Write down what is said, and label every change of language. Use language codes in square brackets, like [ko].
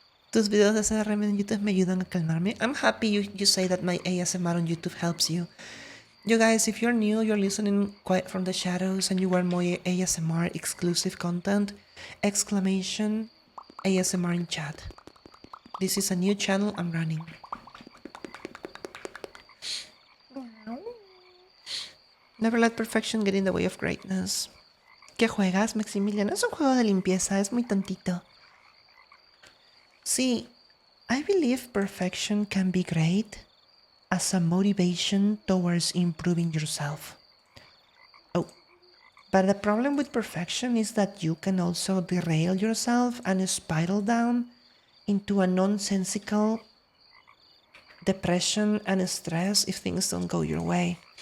[es] Tus videos de ASMR en YouTube me ayudan a calmarme. [en] I'm happy you say that my ASMR on YouTube helps you. You guys, if you're new, you're listening Quiet from the Shadows and you want more ASMR exclusive content, exclamation ASMR in chat. This is a new channel I'm running. Never let perfection get in the way of greatness. [es] ¿Qué juegas, Maximiliano? Es un juego de limpieza, es muy tontito. [en] See, I believe perfection can be great as a motivation towards improving yourself. Oh, but the problem with perfection is that you can also derail yourself and spiral down into a nonsensical depression and stress if things don't go your way.